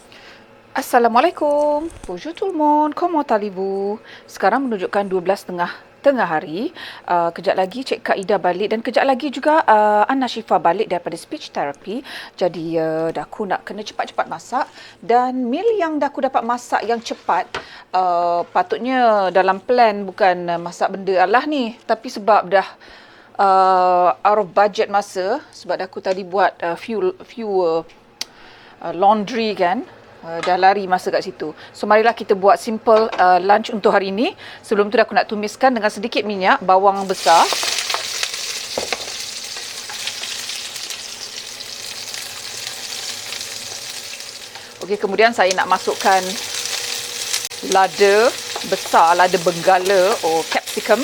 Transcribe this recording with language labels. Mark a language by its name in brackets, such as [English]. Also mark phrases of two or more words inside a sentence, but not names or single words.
[Malay] Assalamualaikum. [French] Bonjour tout le monde. Comment allez-vous? [Malay] Sekarang menunjukkan 12.30 tengah hari. Kejap lagi Cik Kak Ida balik dan kejap lagi juga Anna Syifa balik daripada speech therapy. Jadi Daku nak kena cepat-cepat masak, dan meal yang Daku dapat masak yang cepat, patutnya dalam plan bukan masak benda Allah ni, tapi sebab dah [English] out of budget [Malay] masa, sebab Daku tadi buat [English] few laundry [Malay] kan. Dah lari masa kat situ. So marilah kita buat [English] simple lunch [Malay] untuk hari ini. Sebelum tu aku nak tumiskan dengan sedikit minyak bawang besar. Okey, kemudian saya nak masukkan lada besar, lada benggala capsicum.